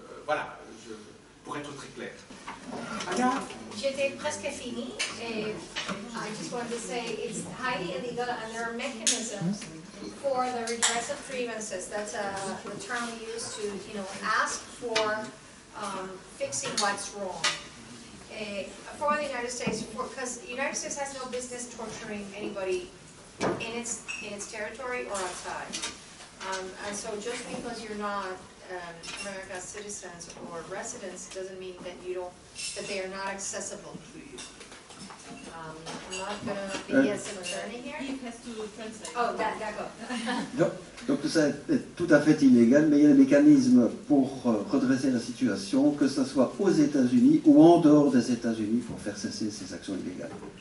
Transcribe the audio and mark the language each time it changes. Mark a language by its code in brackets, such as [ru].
[fr] Voilà, pour être très clair. Anna? J'étais presque fini. [en] I just wanted to say it's highly illegal and there are mechanisms for the redress of grievances. That's the term we use to, ask for fixing what's wrong. For the United States, because the United States has no business torturing anybody in its territory or outside. And so just because you're not America's citizens or residents doesn't mean that that they are not accessible to you. I'm not going to be as an attorney here. He has to translate. [fr] Oh, d'accord. Donc tout ça est tout à fait illégal, mais il y a des mécanismes pour redresser la situation, que ce soit aux États-Unis ou en dehors des États-Unis, pour faire cesser ces actions illégales.